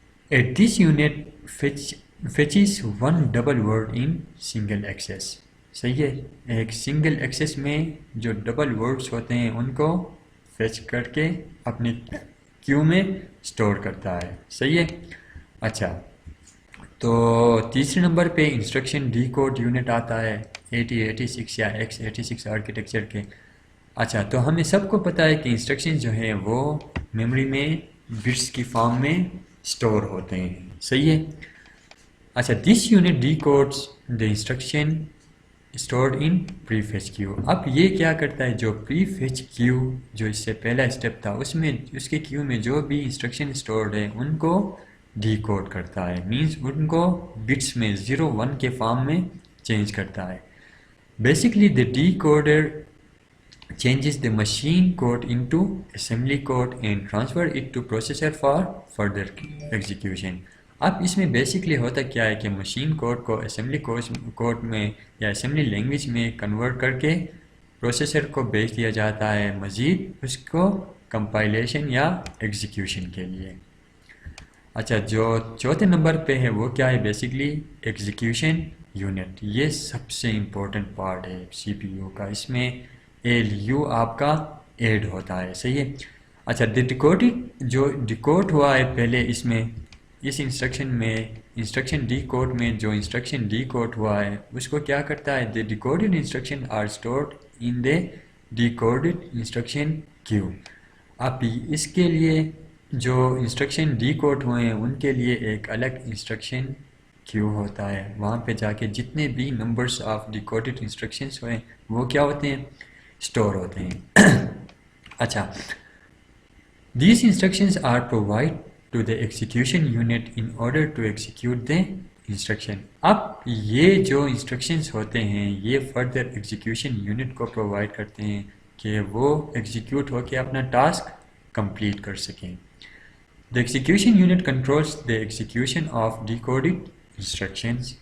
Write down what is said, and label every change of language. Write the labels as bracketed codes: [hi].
[en] At this unit fetches one double word in single access. [ur] صحیح ہے. ایک single access میں جو ڈبل ورڈز ہوتے ہیں ان کو فیچ کر کے اپنے کیو میں اسٹور کرتا ہے. صحیح ہے. اچھا, تو تیسرے نمبر پہ انسٹرکشن ڈی کوڈ یونٹ آتا ہے 8086 یا x86 آرکیٹیکچر کے. اچھا, تو ہمیں سب کو پتہ ہے کہ انسٹرکشن جو ہیں وہ میموری میں بٹس کی فارم میں اسٹور ہوتے ہیں. صحیح ہے. [en] اچھا, this unit decodes the instruction stored in prefetch queue. [ur] اب یہ کیا کرتا ہے, جو پری فیچ کیو جو اس سے پہلا اسٹیپ تھا اس میں اس کے کیو میں جو بھی انسٹرکشن اسٹورڈ ہے ان کو ڈی کوڈ کرتا ہے. مینس ان کو بٹس میں 0 1 کے فارم میں چینج کرتا ہے. [en] Basically the decoder changes the machine code into assembly code and transfer it to processor for further execution. [ur] اب اس میں بیسکلی ہوتا کیا ہے کہ مشین کوڈ کو اسمبلی کوڈ میں یا اسمبلی لینگویج میں کنورٹ کر کے پروسیسر کو بھیج دیا جاتا ہے مزید اس کو کمپائلیشن یا ایگزیکیوشن کے لیے. اچھا, جو چوتھے نمبر پہ ہے وہ کیا ہے, بیسکلی ایگزیکیوشن یونٹ. یہ سب سے امپورٹنٹ پارٹ ہے سی پی یو کا. اس میں ایل یو آپ کا ایڈ ہوتا ہے. صحیح ہے. اچھا, ڈیکوڈنگ جو ڈیکوڈ ہوا ہے پہلے اس میں اس انسٹرکشن میں انسٹرکشن ڈی کوڈ میں جو انسٹرکشن ڈی کوڈ ہوا ہے اس کو کیا کرتا ہے, [en] The decoded instruction are stored in the decoded instruction queue. [ur] اب اس کے لیے جو انسٹرکشن ڈی کوڈ ہوئے ہیں ان کے لیے ایک الگ انسٹرکشن کیو ہوتا ہے. وہاں پہ جا کے جتنے بھی نمبرس آف ڈیکوڈڈ انسٹرکشنس ہوئے وہ کیا ہوتے ہیں, اسٹور ہوتے ہیں. [en] اچھا, these instructions are provide to the execution unit in order to execute the instruction. [ur] اب یہ جو انسٹرکشنز ہوتے ہیں یہ فردر ایگزیکیوشن یونٹ کو پرووائڈ کرتے ہیں کہ وہ ایگزیکیوٹ ہو کے اپنا ٹاسک کمپلیٹ کر سکیں. [en] The execution unit controls the execution of decoded instructions.